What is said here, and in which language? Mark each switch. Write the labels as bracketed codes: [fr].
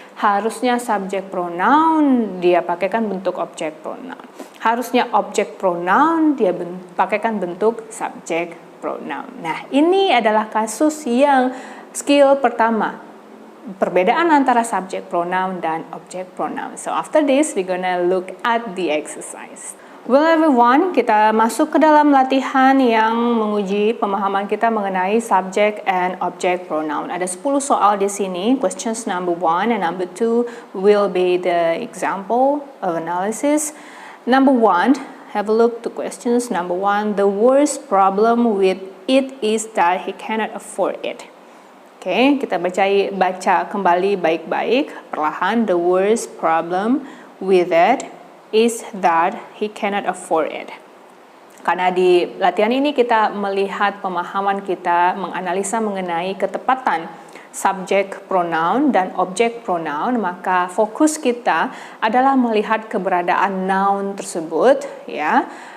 [id] Harusnya subjek pronoun dia pakaikan bentuk objek pronoun. Harusnya objek pronoun dia pakaikan bentuk subjek pronoun. Nah, ini adalah kasus yang skill pertama. Perbedaan antara subject pronoun dan object pronoun. [en] So after this, we're gonna look at the exercise. Well everyone, [id] kita masuk ke dalam latihan yang menguji pemahaman kita mengenai subject and object pronoun. Ada 10 soal di sini. [en] Questions number 1 and number 2 will be the example of analysis. Number 1, have a look to questions. Number 1, the worst problem with it is that he cannot afford it. [id] Oke, kita baca kembali baik-baik, perlahan. [en] The worst problem with it is that he cannot afford it. [id] Karena di latihan ini kita melihat pemahaman kita, menganalisa mengenai ketepatan subjek pronoun dan objek pronoun, maka fokus kita adalah melihat keberadaan noun tersebut, ya.